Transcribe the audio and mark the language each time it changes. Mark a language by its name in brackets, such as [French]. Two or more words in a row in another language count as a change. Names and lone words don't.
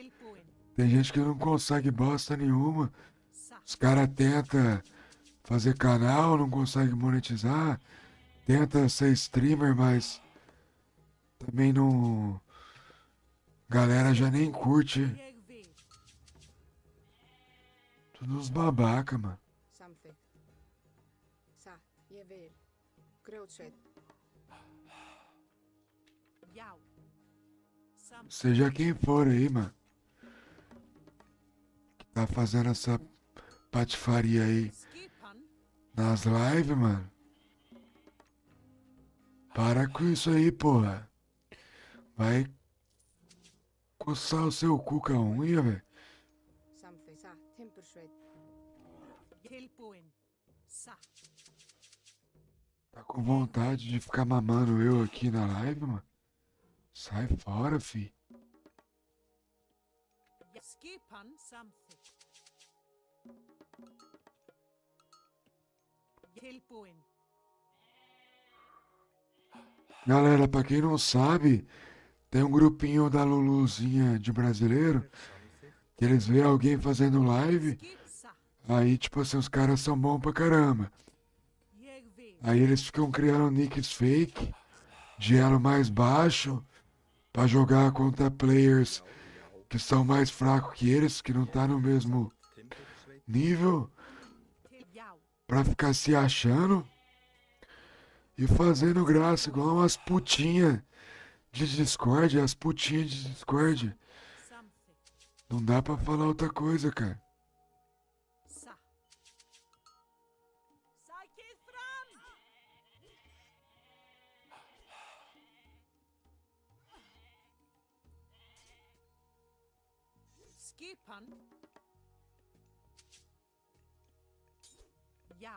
[Portuguese] Tem gente que não consegue bosta nenhuma. Os caras tentam fazer canal, não consegue monetizar. Tenta ser streamer, mas também não. Galera já nem curte. Tudo uns babaca, mano. [Icelandic] Samþykkt. Satt, ég vil. Grjótsveit. Já. Sam. [Portuguese] Seja quem for aí, mano. Que tá fazendo essa patifaria aí [Icelandic] Skipan. [Portuguese] nas lives, mano. Para com isso aí, porra. Vai coçar o seu cu com a unha, velho. [Icelandic] Samþykkt. Satt, timbursveit. Tilbúin. Satt. [Portuguese] Tá com vontade de ficar mamando eu aqui na live, mano? Sai fora, fi. [Icelandic] Skipan samþykkt. Tilbúin. [Portuguese] Galera, pra quem não sabe, tem um grupinho da Luluzinha de brasileiro que eles veem alguém fazendo live, [Icelandic] Skip satt. [Portuguese] aí tipo assim, os caras são bons pra caramba. [Icelandic] Ég vil. [Portuguese] Aí eles ficam criando nicks fake, de elo mais baixo, pra jogar contra players que são mais fracos que eles, que não tá no mesmo nível, [Icelandic] Já. [Portuguese] pra ficar se achando e fazendo graça, igual umas putinhas de Discord, as putinhas de Discord. [Icelandic] Samþykkt. [Portuguese] Não dá pra falar outra coisa, cara. [Icelandic] Satt. Sækið fram! Skipan. Já.